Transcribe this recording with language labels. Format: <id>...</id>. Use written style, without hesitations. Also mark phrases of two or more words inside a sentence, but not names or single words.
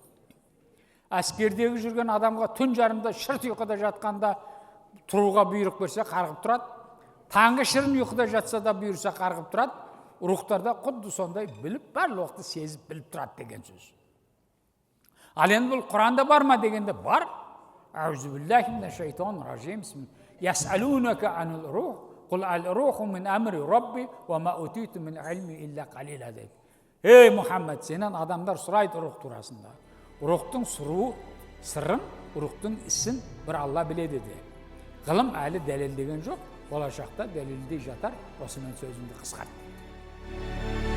<kk>Әскердегі жүрген адамға түн жарымда шырт ұйқыда жатқанда тұруға бұйрық берсе қарғып тұрады. Таңғы шырын ұйқыда жатса да бұйырса қарғып тұрады. Рухтарда құдды сондай біліп, барлық уақытты сезіп біліп тұрады деген сөз. Ал енді бұл Құранда бар ма дегенде бар.</kk> <ar>أعوذ بالله من الشيطان الرجيم. يسألونك عن الروح قل الروح من أمر ربي وما أوتيتم من العلم إلا قليلا дейді.</ar> <kk>Ей Мұхаммед, сенен адамдар сұрайды рух турасында. Рухтың сырын, рухтың ісін бір Алла біледі де. Ғылым әлі дәлелдеген жоқ, болашақта дәлелдей жатар. Осымен сөзімді қысқарттым.</kk>